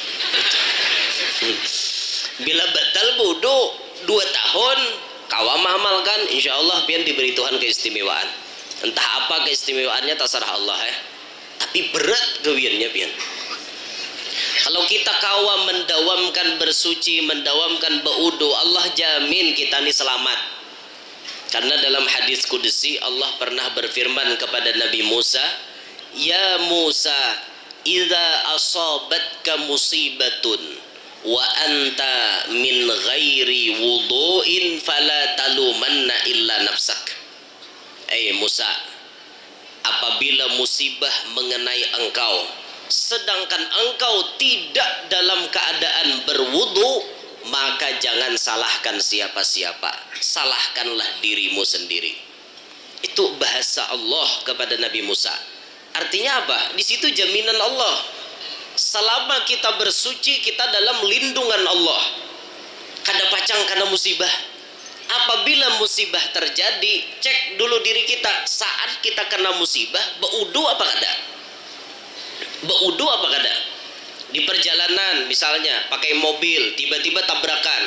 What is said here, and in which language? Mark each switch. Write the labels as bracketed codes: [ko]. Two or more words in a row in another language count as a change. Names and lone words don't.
[bjn] Bila batal baudu 2 tahun kawa amalkan insyaallah pian diberi Tuhan keistimewaan. [id] Entah apa keistimewaannya terserah Allah ya. Tapi [bjn] berat gawiannya pian. Kalau kita kawa mendawamkan bersuci, mendawamkan baudu, [id] Allah jamin kita ini selamat. Karena dalam hadis kudusi Allah pernah berfirman kepada Nabi Musa, [ar] "يا موسى إذا أصابتك مصيبة وأنت من غير وضوء فلا تلومن إلا نفسك." [id] Musa, apabila musibah mengenai engkau sedangkan engkau tidak dalam keadaan berwudu, maka jangan salahkan siapa-siapa, salahkanlah dirimu sendiri. Itu bahasa Allah kepada Nabi Musa. Artinya apa? Di situ jaminan Allah. Selama kita bersuci, kita dalam lindungan Allah. [bjn] Kada pacang karena musibah. [id] Apabila musibah terjadi, cek dulu diri kita. Saat kita kena musibah, [bjn] baudu apa kada? Baudu apa kada? [id] Di perjalanan misalnya pakai mobil tiba-tiba tabrakan.